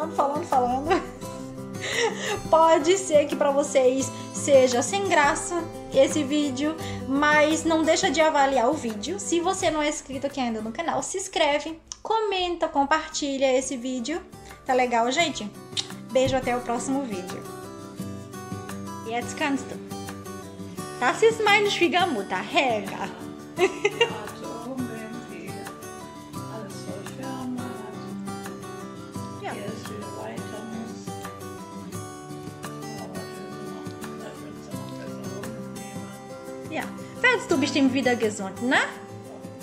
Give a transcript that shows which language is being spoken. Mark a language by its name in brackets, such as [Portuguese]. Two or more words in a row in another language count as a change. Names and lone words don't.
[Portuguese] Pode ser que para vocês seja sem graça esse vídeo, mas não deixa de avaliar o vídeo. Se você não é inscrito aqui ainda no canal, se inscreve, comenta, compartilha esse vídeo. Tá legal, gente? Beijo, até o próximo vídeo. [German] Jetzt kannst du. Das ist meine Schwiegermutter, Helga. Ja. Ja, werdest du bestimmt wieder gesund, ne?